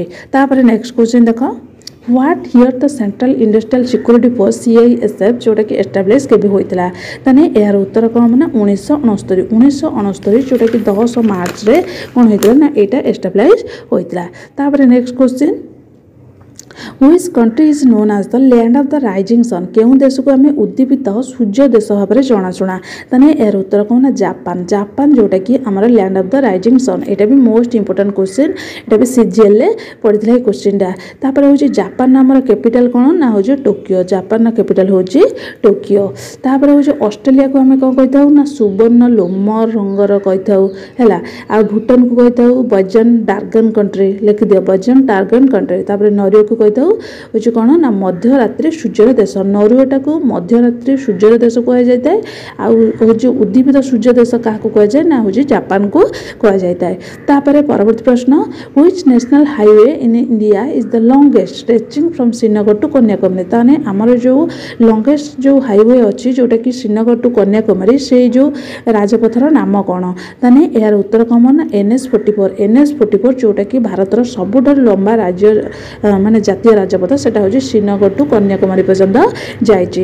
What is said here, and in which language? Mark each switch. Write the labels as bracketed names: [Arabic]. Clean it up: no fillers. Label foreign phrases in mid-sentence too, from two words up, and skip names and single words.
[Odia] ତାପରେ [English] next question [Odia] ଦେଖ [English] What year the [Odia] Central Industrial Security Force CISF ଯେଉଁଟାକି ଏଷ୍ଟାବ୍ଲିଶ କେବେ ହୋଇଥିଲା? ତାହେଲେ ଏହାର ଉତ୍ତର କ'ଣ ହେବ ନା 1969 ଯେଉଁଟାକି 10 ମାର୍ଚ୍ଚରେ କ'ଣ ହୋଇଥିଲା ନା ଏଇଟା ଏଷ୍ଟାବ୍ଲିଶ ହୋଇଥିଲା। [English] ତାପରେ next question Which country is known as the land of the rising sun? [Odia] କେଉଁ ଦେଶକୁ ଆମେ ଉଦ୍ଦୀପିତ ସୂର୍ଯ୍ୟ ଦେଶ ଭାବରେ ଜଣାଶୁଣା? ତାହେଲେ ଏହାର ଉତ୍ତର କ'ଣ ନା ଜାପାନ ଯେଉଁଟାକି ଆମର [English] land of the rising sun. [Odia] ଏଇଟା ବି [English] most important question. [Odia] ଏଇଟା ବି ସିଜିଏଲରେ ପଡ଼ିଥିଲା ଏଇ କ୍ୱେଶ୍ଚିନ୍ଟା। ତାପରେ ହେଉଛି ଜାପାନର ଆମର କ୍ୟାପିଟାଲ କ'ଣ ନା ହେଉଛି ଟୋକିଓ। ଜାପାନର କ୍ୟାପିଟାଲ ହେଉଛି ଟୋକିଓ। ତାପରେ ହେଉଛି ଅଷ୍ଟ୍ରେଲିଆକୁ ଆମେ କ'ଣ କହିଥାଉ ନା ସୁବର୍ଣ୍ଣ ଲୋମ ରଙ୍ଗର କହିଥାଉ ହେଲା। ଆଉ ଭୁଟାନକୁ କହିଥାଉ [English] Bajan Dargan country. [Odia] ଲେଖିଦିଅ [English] Bajan Dargan country. [Odia] ତାପରେ ନରୱେକୁ କହିଥାଉ ହେଉଛି କ'ଣ ନା ମଧ୍ୟରାତ୍ରି ସୂର୍ଯ୍ୟର ଦେଶ। ନରୱେଟାକୁ ମଧ୍ୟରାତ୍ରି ସୂର୍ଯ୍ୟର ଦେଶ କୁହାଯାଇଥାଏ। ଆଉ ହେଉଛି ଉଦ୍ଦୀପିତ ସୂର୍ଯ୍ୟ ଦେଶ କାହାକୁ କୁହାଯାଏ ନା ହେଉଛି ଜାପାନକୁ କୁହାଯାଇଥାଏ। ତାପରେ ପରବର୍ତ୍ତୀ ପ୍ରଶ୍ନ [English] Which national highway in India is the longest stretching from Srinagar to Kanyakumari? [Odia] ତାହେଲେ ଆମର ଯେଉଁ ଲଙ୍ଗେଷ୍ଟ ଯେଉଁ ହାଇୱେ ଅଛି ଯେଉଁଟାକି ଶ୍ରୀନଗର ଟୁ କନ୍ୟାକୁମାରୀ ସେଇ ଯେଉଁ ରାଜପଥର ନାମ କ'ଣ? ତାହେଲେ ଏହାର ଉତ୍ତର କ'ଣ ନା NH44 ଯେଉଁଟାକି ଭାରତର ସବୁଠାରୁ ଲମ୍ବା ରାଜ୍ୟ ମାନେ ଜାତୀୟ ରାଜପଥ ସେଟା ହେଉଛି ଶ୍ରୀନଗର ଟୁ କନ୍ୟାକୁମାରୀ ପର୍ଯ୍ୟନ୍ତ ଯାଇଛି।